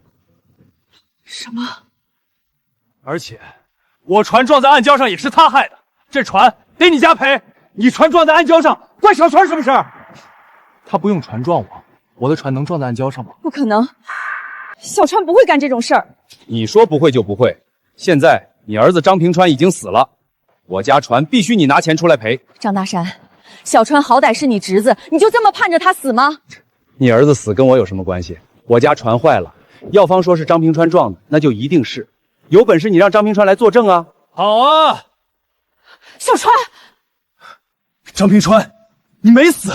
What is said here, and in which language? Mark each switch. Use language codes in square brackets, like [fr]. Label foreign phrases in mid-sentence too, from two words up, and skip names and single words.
[zh] 什麼？而且，我船撞在暗礁上也是他害的，這船得你家賠。你船撞在暗礁上，關小船什麼事兒？他不用船撞我，我的船能撞在暗礁上嗎？不可能，小川不會幹這種事兒。你說不會就不會。現在你兒子張平川已經死了，我家船必須你拿錢出來賠。張大山，小川好歹是你侄子，你就這麼盼着他死嗎？你兒子死跟我有什麼關係？我家船壞了，藥方說是張平川撞的，那就一定是。有本事你讓張平川來作證啊！好啊，小川。張平川，你沒死？